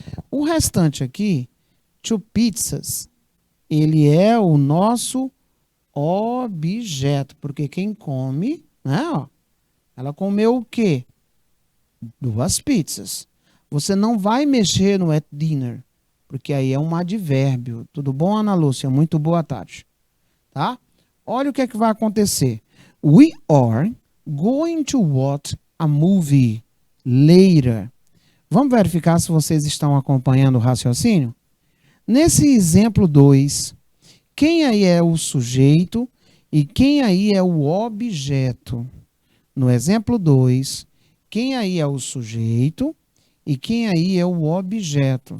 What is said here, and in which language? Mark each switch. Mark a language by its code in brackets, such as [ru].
[pt] O restante aqui, 2 pizzas, ele é o nosso objeto, porque quem come, né, ó, ela comeu o quê? 2 pizzas. Você não vai mexer no at dinner, porque aí é um advérbio. Tudo bom, Ana Lúcia? Muito boa tarde. Tá? Olha o que é que vai acontecer. [en] We are going to watch a movie later. [pt] Vamos verificar se vocês estão acompanhando o raciocínio? Nesse exemplo 2, quem aí é o sujeito e quem aí é o objeto? No exemplo 2, quem aí é o sujeito e quem aí é o objeto?